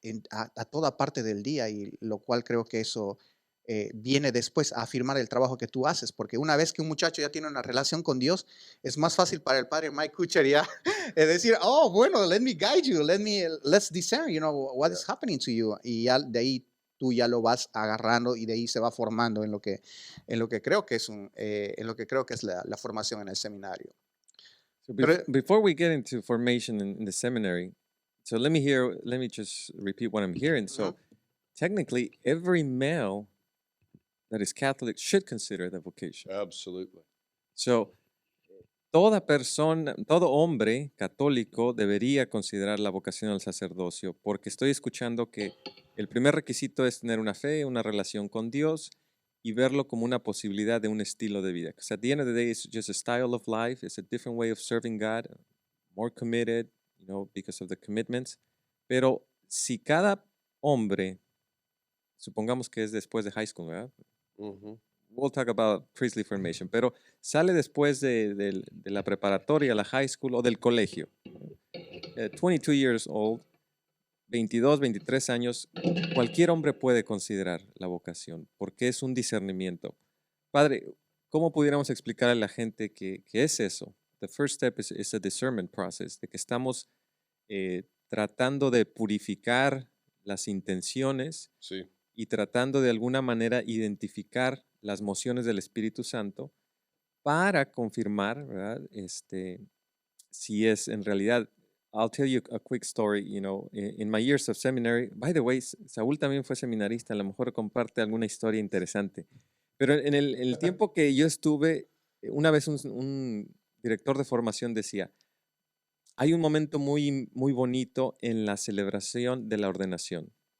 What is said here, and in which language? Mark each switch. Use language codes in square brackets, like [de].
[es] a toda parte del día, y lo cual creo que eso viene después a afirmar el trabajo que tú haces, porque una vez que un muchacho ya tiene una relación con Dios, es más fácil para el padre Mike Kutcher ya decir, oh, bueno, [en] let me guide you, let's discern, what is happening to you, [es] y ya de ahí tú ya lo vas agarrando y de ahí se va formando en lo que creo que es en lo que creo que es la formación en el seminario. [en] So [es] Pero- [en] before we get into formation in the seminary, so let me just repeat what I'm hearing. So technically, every male that is Catholic should consider the vocation. Absolutely. [es] So toda persona, todo hombre católico debería considerar la vocación al sacerdocio, porque estoy escuchando que el primer requisito es tener una fe, una relación con Dios y verlo como una posibilidad de un estilo de vida. [en] Because at the end of the day, it's just a style of life. It's a different way of serving God, more committed, because of the commitments. [es] Pero si cada hombre, supongamos que es después de high school, ¿verdad? Mhm. [en] We'll talk about priestly formation, [es] pero sale después de la preparatoria, la high school o del colegio. [en] 22 years old, [es] 22, 23 años, cualquier hombre puede considerar la vocación porque es un discernimiento. Padre, ¿cómo pudiéramos explicar a la gente que es eso? [en] The first step is a discernment process, [es] de que estamos tratando de purificar las intenciones Sí. y tratando de alguna manera identificar las mociones del Espíritu Santo para confirmar, ¿verdad? Si es en realidad. [en] I'll tell you a quick story, in my years of seminary. By the way, [es] Saúl también fue seminarista, a lo mejor comparte alguna historia interesante. Pero en el tiempo que yo estuve, una vez un director de formación decía, hay un momento muy, muy bonito en la celebración de la ordenación.